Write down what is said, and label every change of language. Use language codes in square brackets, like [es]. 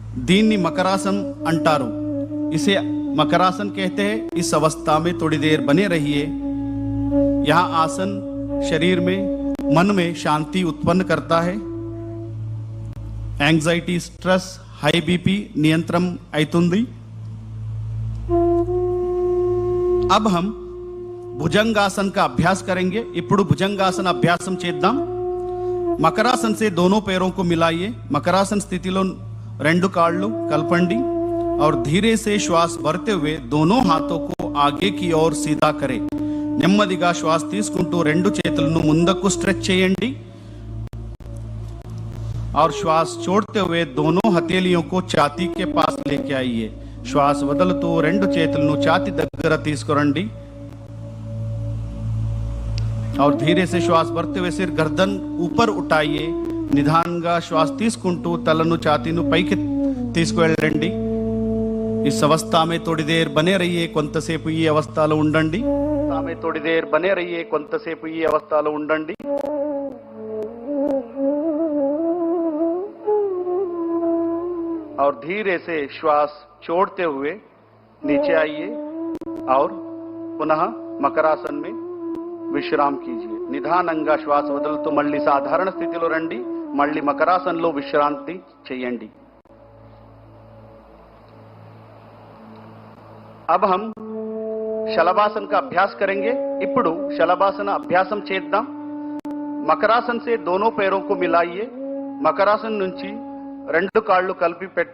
[te] దీన్ని మకరాसन అంటారు. [hi] इसे मकरासन कहते हैं. इस अवस्था में थोड़ी देर बने रहिए. यह आसन शरीर में, मन में शांति उत्पन्न करता है. [te] एंग्जाइटी, स्ट्रेस, हाई बीपी नियंत्रण అవుతుంది. [hi] अब हम भुजंगासन का अभ्यास करेंगे. [te] ఇప్పుడు భుజంగాసన అభ్యాసం చేద్దాం. [hi] మకరాసన్ से दोनों पैरों को मिलाइए. [te] मकरासन स्थितिలో రెండు కాళ్ళు కలపండి. [hi] और धीरे से श्वास भरते हुए दोनों हाथों को आगे की ओर सीधा करें. [te] నెమ్మదిగా శ్వాస తీసుకుంటూ రెండు చేతులను ముందుకు స్ట్రెచ్ చేయండి. [hi] और श्वास छोड़ते हुए दोनों हथेलियों को छाती के पास लेके आइए. [te] श्वास వదులుతూ రెండు చేతులను ఛాతీ దగ్గర తీసుకురండి. [hi] और धीरे से श्वास भरते हुए सिर गर्दन ऊपर उठाइए. [te] నిదానంగా శ్వాస తీసుకుంటూ తలను ఛాతీను పైకి తీసుకువెళ్ళండి. [hi] इस अवस्था में थोड़ी देर बने रहिए. [te] కొంతసేపు ఈ అవస్థలో ఉండండి. [hi] में थोड़ी देर बने रहिए. [te] కొంతసేపు ఈ అవస్థలో ఉండండి. [hi] और धीरे से श्वास छोड़ते हुए नीचे आइए और पुनः मकरासन में విశ్రామ్ कीजिए. [te] నిదానంగా శ్వాస వదులుతూ మళ్ళీ సాధారణ స్థితిలో రండి. మళ్ళీ మకరాసనంలో విశ్రాంతి చేయండి. [hi] अब हम శలభాసన का अभ्यास करेंगे. [te] ఇప్పుడు శలభాసన అభ్యాసం చేద్దాం. [hi] మకరాసన్ से दोनों पैरों को मिलाइए. [te] మకరాసన్ నుంచి రెండు కాళ్ళు కలిపి పెట్టండి.